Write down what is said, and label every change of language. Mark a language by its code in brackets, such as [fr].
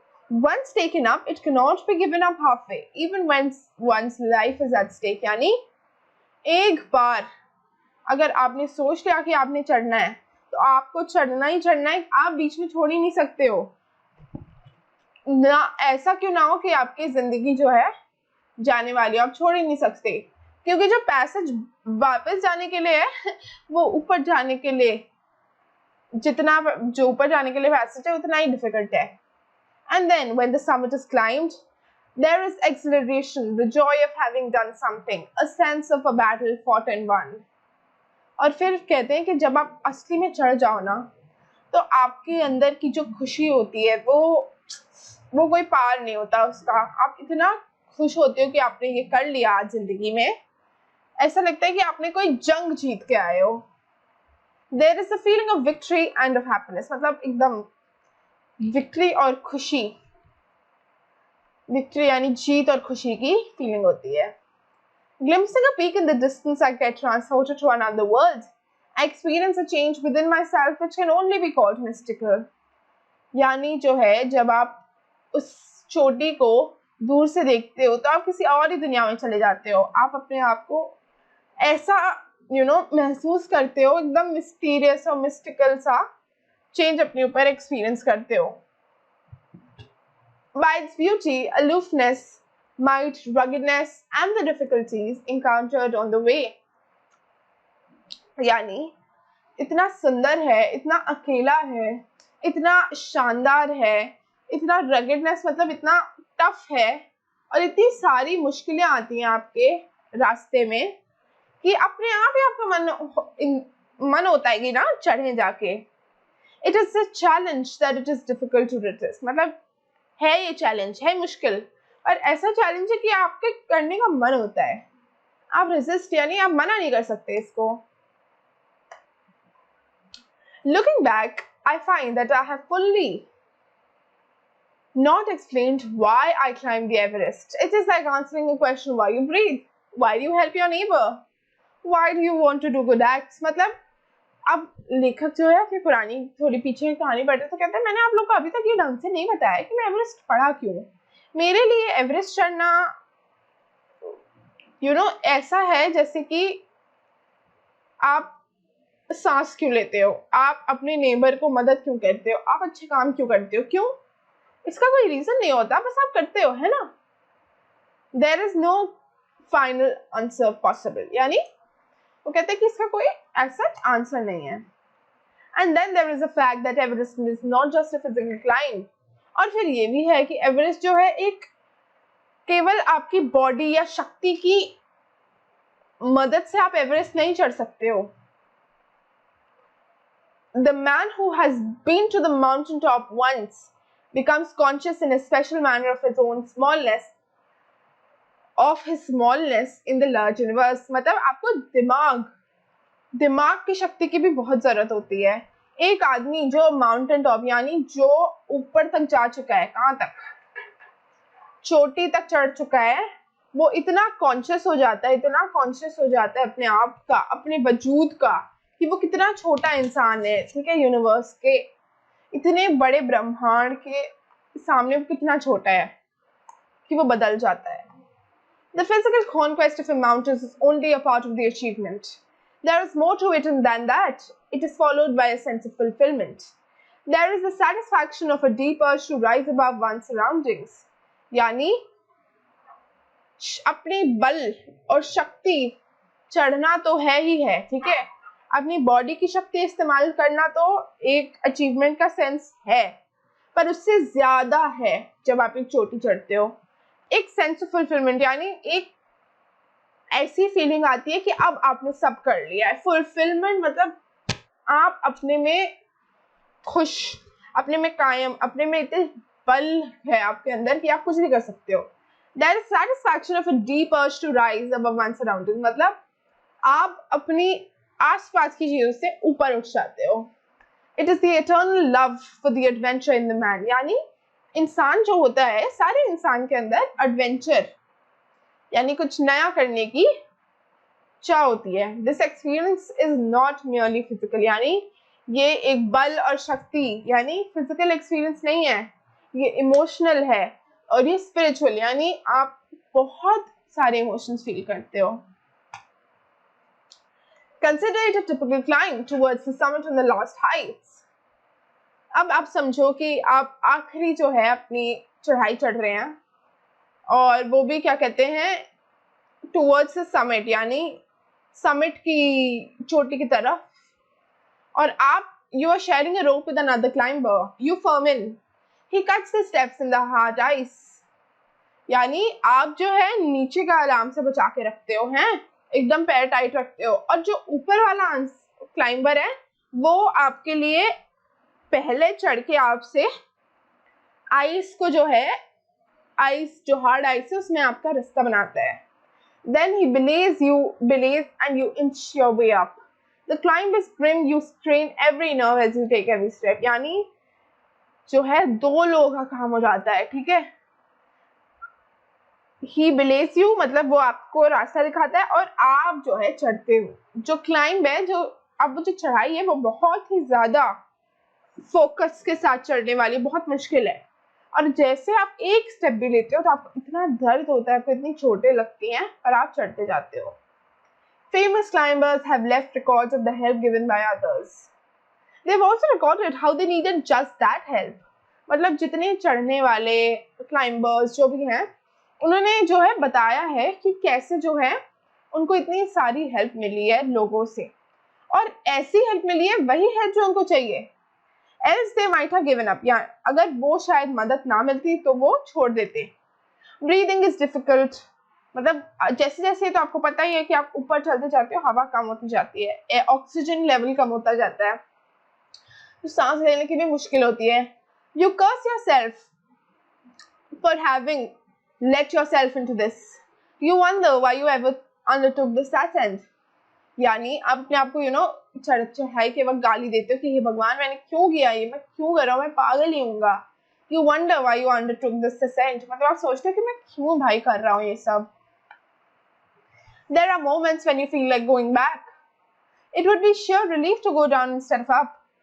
[en] Once taken up, it cannot be given up halfway, even when one's life is at stake. [hi] यानी एक बार अगर आपने सोच लिया कि आपने चढ़ना है तो आपको चढ़ना ही चढ़ना है, आप बीच में छोड़ ही नहीं सकते हो ना। ऐसा क्यों ना हो कि आपकी जिंदगी जो है जाने वाली, आप छोड़ ही नहीं सकते, क्योंकि जो पैसेज वापस जाने के लिए है वो ऊपर जाने के लिए, जितना जो ऊपर जाने के लिए पैसेज है उतना ही डिफिकल्ट है। [en] And then when the summit is climbed, there is exhilaration, the joy of having done something, a sense of a battle fought and won. [hi] और फिर कहते हैं कि जब आप असली में चढ़ जाओ ना, तो आपके अंदर की जो खुशी होती है वो कोई पार नहीं होता उसका। आप इतना खुश होते हो कि आपने ये कर लिया आज जिंदगी में, ऐसा लगता है कि आपने कोई जंग जीत के आए हो। [en] There is a feeling of victory and of happiness, [hi] मतलब एकदम विक्ट्री और खुशी, विक्ट्री यानी जीत और खुशी की फीलिंग होती है। [en] Glimpsing a peak in the distance, I get transported to another world. I experience a change within myself which can only be called mystical. [hi] यानी जो है, जब आप उस चोटी को दूर से देखते हो तो आप किसी और ही दुनिया में चले जाते हो। आप अपने आप को ऐसा महसूस करते हो, एकदम मिस्टीरियस और मिस्टिकल सा चेंज अपने ऊपर एक्सपीरियंस करते हो। [en] By its beauty, aloofness, might, ruggedness and the difficulties encountered on the way. [hi] यानी इतना सुंदर है, इतना अकेला है, इतना शानदार है, इतना ruggedness मतलब इतना टफ है, और इतनी सारी मुश्किलें आती हैं आपके रास्ते में कि अपने आप ही आपका मन होता है कि ना चढ़े जाके। [en] It is a challenge that it is difficult to resist. [hi] मतलब है ये चैलेंज, है मुश्किल, और ऐसा चैलेंज है कि आपके करने का मन होता है, आप रेजिस्ट यानी आप मना नहीं कर सकते इसको। [en] Looking back, I find that I have fully not explained why I climbed the Everest. It is like answering a question, why you breathe, why do you help your neighbor, why do you want to do good acts. [hi] मतलब अब लेखक जो है अपनी पुरानी थोड़ी पीछे की कहानी पढ़ते तो कहते हैं मैंने आप लोग को अभी तक ये ढंग से नहीं बताया कि मैं एवरेस्ट पढ़ा क्यों। मेरे लिए एवरेस्ट चढ़ना ऐसा है जैसे कि आप सांस क्यों लेते हो, आप अपने नेबर को मदद क्यों करते हो, आप अच्छे काम क्यों करते हो, क्यों, इसका कोई रीजन नहीं होता, बस आप करते हो, है ना। [en] there is no final answer possible, [hi] यानी वो कहते हैं कि इसका कोई ऐसा आंसर नहीं है। [en] and then there is a fact that Everest is not just a physical climb, [hi] और फिर ये भी है कि एवरेस्ट जो है एक केवल आपकी बॉडी या शक्ति की मदद से आप एवरेस्ट नहीं चढ़ सकते हो। [en] The man who has been to the mountain top once becomes conscious in a special manner of his own smallness, of his smallness in the large universe. [hi] मतलब आपको दिमाग की शक्ति की भी बहुत जरूरत होती है। एक आदमी जो माउंटेन टॉप यानी जो ऊपर तक जा चुका है, कहाँ तक, चोटी तक चढ़ चुका है, वो इतना कॉन्शियस हो जाता है, इतना कॉन्शियस हो जाता है अपने आप का, अपने वजूद का, कि वो कितना छोटा इंसान है, ठीक है, यूनिवर्स के इतने बड़े ब्रह्मांड के सामने वो कितना छोटा है कि वो बदल जाता है. [en] The physical conquest of a mountain is only a part of the achievement. There is more to it than that. It is followed by a sense of fulfillment. There is the satisfaction of a deep urge to rise above one's surroundings. [hi] यानी अपनी बल और शक्ति चढ़ना तो है ही है, ठीक है, अपनी बॉडी की शक्ति इस्तेमाल करना तो एक अचीवमेंट का सेंस है, पर उससे ज्यादा है जब आप एक चोटी चढ़ते हो. एक सेंस ऑफ फुलफिलमेंट यानी एक ऐसी फीलिंग आती है कि अब आपने सब कर लिया है. फुलफिलमेंट मतलब आप अपने में खुश, अपने में कायम, अपने में इतने बल है आपके अंदर कि आप कुछ भी कर सकते हो. [en] There is satisfaction of a deep urge to rise above one's surroundings. [hi] मतलब आप अपनी आसपास की चीजों से ऊपर उठ जाते हो. [en] It is the eternal love for the adventure in the man. [hi] यानी इंसान जो होता है, सारे इंसान के अंदर एडवेंचर यानी कुछ नया करने की चाह होती है. [en] This experience is not merely physical. [hi] यानी ये एक बल और शक्ति यानी फिजिकल एक्सपीरियंस नहीं है, ये इमोशनल है और ये स्पिरिचुअल यानी आप बहुत सारे इमोशंस फील करते हो. [en] Consider it a typical climb towards the summit on the last heights. [hi] अब आप समझो कि आप आखिरी जो है अपनी चढ़ाई चढ़ रहे हैं और वो भी क्या कहते हैं [en] towards the summit [hi] यानी समिट की चोटी की तरफ, और आप [en] you are sharing a rope with another climber. You firm in. He cuts the steps in the hard ice. [hi] यानी आप जो है नीचे का आराम से बचा के रखते हो, हैं एकदम पैर टाइट रखते हो, और जो ऊपर वाला क्लाइंबर है वो आपके लिए पहले चढ़ के आपसे आइस को जो है, आइस जो हार्ड आइस है उसमें आपका रास्ता बनाता है. [en] Then he belays and you inch your way up. The climb is grim, you strain every nerve as you take every step. [hi] यानी जो है दो लोगों का काम हो जाता है, ठीक है. [en] He belays you [hi] मतलब वो आपको रास्ता दिखाता है और आप जो है चढ़ते हो. जो क्लाइंब है, जो अब वो जो चढ़ाई है वो बहुत ही ज्यादा फोकस के साथ चढ़ने वाली, बहुत मुश्किल है. और जैसे आप एक स्टेप भी लेते हो तो आपको इतना दर्द होता है, आपको इतनी चोटें लगती हैं, पर आप चढ़ते जाते हो. [en] Famous climbers have left records of the help given by others. They've also recorded how they needed just that help. [hi] मतलब जितने चढ़ने वाले क्लाइंबर्स जो भी हैं, उन्होंने जो है बताया है कि कैसे जो है उनको इतनी सारी हेल्प मिली है लोगों से, और ऐसी हेल्प मिली है वही हेल्प जो उनको चाहिए. [en] Else they might have given up. [hi] या अगर वो शायद मदद ना मिलती तो वो छोड़ देते. [en] Breathing is difficult. [hi] मतलब जैसे जैसे तो आपको पता ही है कि आप ऊपर चलते जाते हो, हवा कम होती जाती है, ऑक्सीजन लेवल कम होता जाता है, तो सांस लेने की भी मुश्किल होती है. [en] You curse yourself for having let yourself into this. You wonder why you ever undertook this ascent. [hi] यानी आप अपने आप को चढ़ाई के वक्त गाली देते हो कि हे भगवान मैंने क्यों किया ये, मैं क्यों कर रहा हूँ, मैं पागल ही हूँगा. [en] You wonder why you undertook this ascent. [hi] मतलब आप सोचते हो कि मैं क्यों भाई कर रहा हूँ ये सब. [en] There are moments when you feel like going back. It would be sheer relief to go down instead of up.